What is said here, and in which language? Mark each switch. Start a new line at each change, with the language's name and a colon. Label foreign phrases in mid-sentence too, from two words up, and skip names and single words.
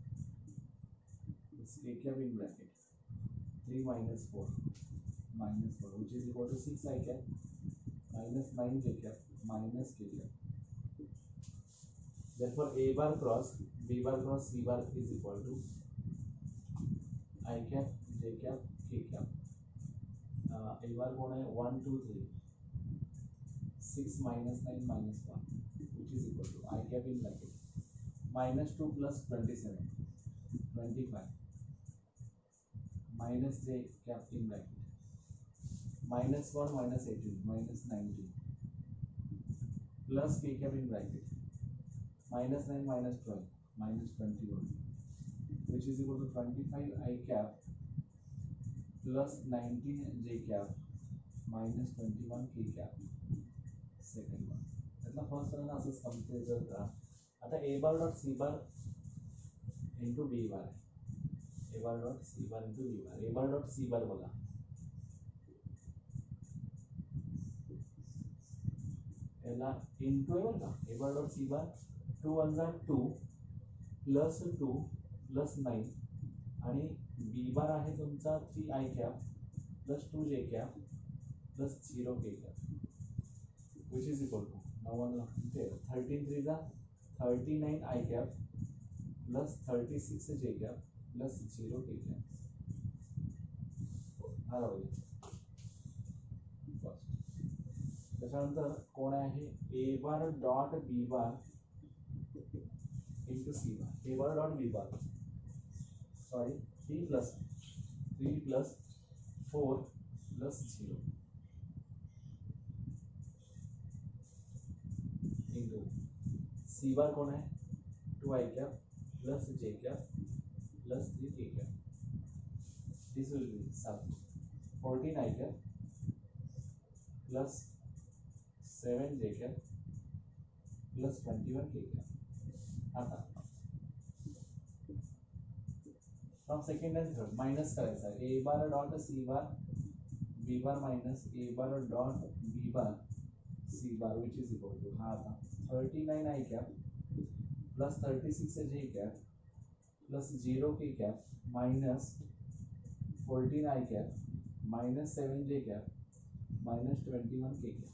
English: is K cap in bracket 3 minus 4 which is equal to 6 I cap minus 9 J cap minus K cap. Therefore A bar cross B bar cross C bar is equal to I cap J cap K cap. A bar
Hindi: कौन है
English: 1 2 3 6 minus 9 minus 1 which is equal to I cap in bracket minus 2 plus 27 25 minus J cap in bracket minus 1 minus 18 minus 19 plus K cap in bracket minus 9 minus 12 minus 21 which is equal to 25 I cap plus 19 J cap minus 21 K cap. Second one
Marathi: त्यातला
English: first run
Marathi: असंच कम्प्लीट जर करा.
English: आता A bar dot C bar into B bar आहे. A bar dot C bar into B bar. A bar dot C bar
Marathi: बघा, याला इंटू आहे बरं का.
English: A bar dot C bar 2 1 जा 2 प्लस 2 प्लस 9 आणि B bar
Marathi: आहे तुमचा
English: 3 I cap प्लस 2 J cap प्लस 0 K cap which is equal to 13 3 जा 39 I cap plus 36 J cap plus 0 K cap.
Marathi: हा राहू फर्स्ट. त्याच्यानंतर कोण आहे
English: A bar dot B bar into C bar. A bar dot B bar sorry 3 plus 4 plus 0 into C bar
Hindi: कौन है
English: 2 I cap plus J cap plus 3 K cap. This will be 14 I cap plus 7 J cap plus 21 K cap. आता from second and third minus
Marathi: करायचा है.
English: A bar dot C bar B bar minus A bar dot B bar C bar which is equal to
Marathi: हा आता
English: 39 I cap plus 36 J cap plus 0 K cap minus 14 I cap minus 7 J cap minus 21 K cap.